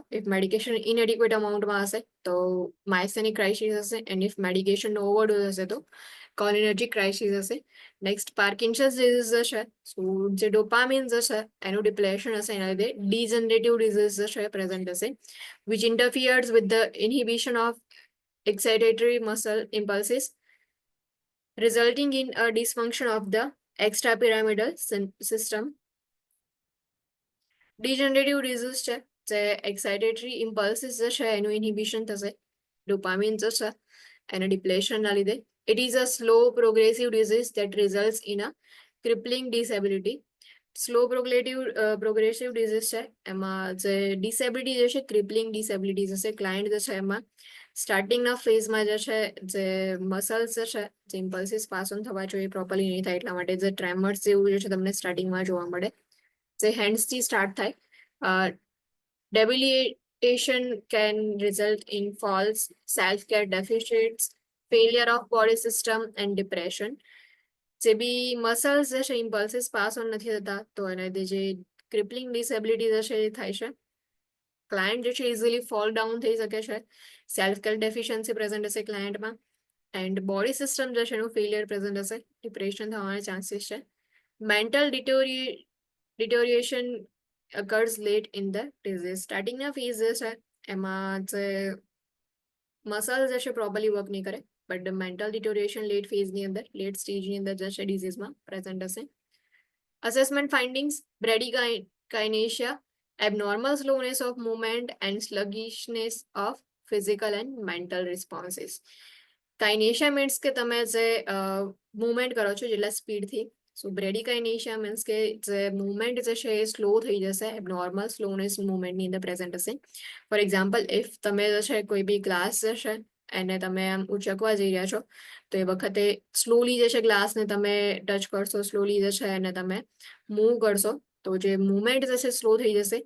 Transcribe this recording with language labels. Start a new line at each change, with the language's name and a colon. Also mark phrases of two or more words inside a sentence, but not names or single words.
English: if medication inadequate
Gujarati: અમાઉન્ટમાં હશે તો
English: myasthenic crisis
Gujarati: હશે એન્ડ ઇફ મેડિકેશનનો ઓવરડોઝ હશે તો
English: cholinergic crisis
Gujarati: હશે. નેક્સ્ટ
English: Parkinson's disease
Gujarati: જશે સો જે ડોપામિન જશે એનું ડિપ્લેશન હશે એના લીધે
English: degenerative disease
Gujarati: જશે પ્રેઝન્ટ હશે
English: which interferes with the inhibition of excitatory muscle impulses resulting in a dysfunction of the extrapyramidal system. degenerative disease
Gujarati: છે જે
English: excitatory impulses
Gujarati: જશે એનું ઇન્હિબિશન થશે ડોપામિન જશે એના ડિપ્લેશનના લીધે.
English: it is a slow progressive disease that results in a crippling disability. slow progressive disease
Gujarati: છે એમાં જે ડિસેબિલિટી જે છે
English: crippling disability
Gujarati: જશે ક્લાયન્ટ જે છે એમાં સ્ટાર્ટિંગના ફેઝમાં જે છે જે મસલ્સ જે છે જે
English: impulses pass on
Gujarati: થવા જોઈએ પ્રોપરલી નહીં થાય એટલા માટે જે ટ્રેમર્સ જેવું જે છે તમને સ્ટાર્ટિંગમાં જોવા મળે જે હેન્ડ્સથી સ્ટાર્ટ થાય.
English: debilitation can result in falls, self-care deficits, failure of body system and depression.
Gujarati: જે બી મસલ્સ જે છે
English: impulses pass on
Gujarati: નથી થતા તો એના લીધે જે
English: crippling disability
Gujarati: જશે એ થાય છે. ક્લાયન્ટ જે છે
English: easily fall down
Gujarati: થઈ શકે છે.
English: self care deficiency present
Gujarati: હશે ક્લાયન્ટમાં
English: and body system
Gujarati: જે છે એનું ફેલિયર પ્રેઝન્ટ હશે ડિપ્રેશન થવાના ચાન્સીસ છે.
English: મેન્ટલ deterioration occurs late in the disease.
Gujarati: સ્ટાર્ટિંગના ફેઝ જે છે એમાં જે મસલ જે છે
English: properly work
Gujarati: નહીં કરે
English: but mental deterioration late
Gujarati: ફેઝની અંદર લેટ સ્ટેજની અંદર જશે ડિઝીઝમાં પ્રેઝન્ટ હશે.
English: assessment findings bradykinesia abnormal slowness of movement and sluggishness of physical and mental responses.
Gujarati: કાઇનેશિયા મીન્સ કે તમે જે મૂવમેન્ટ કરો છો જેટલા સ્પીડથી
English: so bradykinesia means
Gujarati: કે જે મુવમેન્ટ જે છે એ સ્લો થઈ જશે,
English: abnormal slowness
Gujarati: મુવમેન્ટની અંદર પ્રેઝન્ટ હશે.
English: for example, if
Gujarati: તમે જે છે કોઈ બી ગ્લાસ જે છે એને તમે આમ ઉચકવા જઈ રહ્યા છો તો એ વખતે સ્લોલી જે છે ગ્લાસને તમે ટચ કરશો, સ્લોલી જે છે એને તમે મૂવ કરશો તો જે મુવમેન્ટ જે છે સ્લો થઈ જશે.